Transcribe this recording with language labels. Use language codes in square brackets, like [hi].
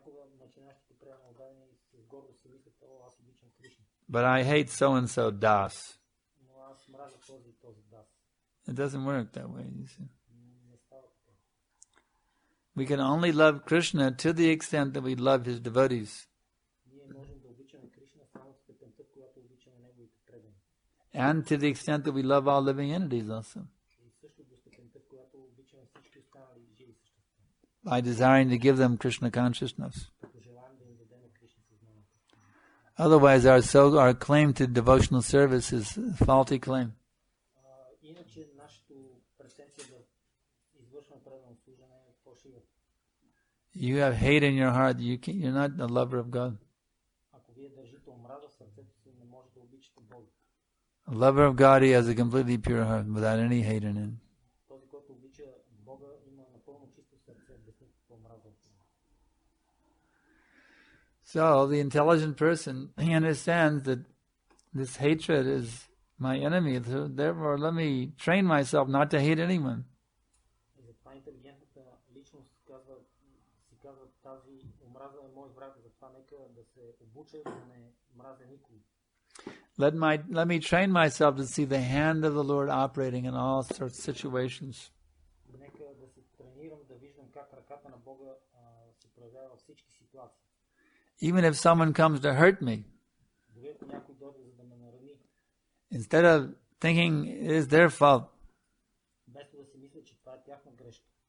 [bg] начинащите преамалдани с гордост си мислят, о, аз обичам Кришна. [en] But I hate so-and-so Das. [bg] Но аз мразя този и този дас. [en] It doesn't work that way, you see. [bg] Не става така. [en] We can only love Krishna to the extent that we love his devotees. [bg] Ние можем да обичаме Кришна само в степента, в която обичаме неговите предани. [en] And to the extent that we love all living entities also. [bg] И също до степента, в която обичаме всички останали живи същества. [en] By desiring to give them Krishna consciousness. [bg] Като желаем да им дадем Кришна съзнанието. [en] Otherwise, our claim to devotional service is a faulty claim. [bg] Иначе нашата претенция да извършваме предано служене е фалшива. [en] You have hate in your heart. You're not a lover of God. [bg] Ако вие държите омраза в сърцето си, не може да обичате Бога. [en] A lover of God, he has a completely pure heart without any hate in it. [bg] Този, който обича Бога, има напълно чисто сърце, без никаква омраза. [en] So the intelligent person, he understands that this hatred is my enemy. So therefore, let me train myself not to hate anyone. [bg] И затова интелигентната личност си казва, тази омраза е мой враг, затова нека да се обуча да не мразя никой. [en] Let me train myself to see the hand of the Lord operating in all sorts of situations. [bg] Нека да се тренирам да виждам как ръката на Бога се проявява във всички ситуации. [en] Even if someone comes to hurt me, [bg] Дори ако някой дойде за да ме нарани, [en] instead of thinking it is their fault, [bg] вместо да си мисля, че това е тяхна грешка,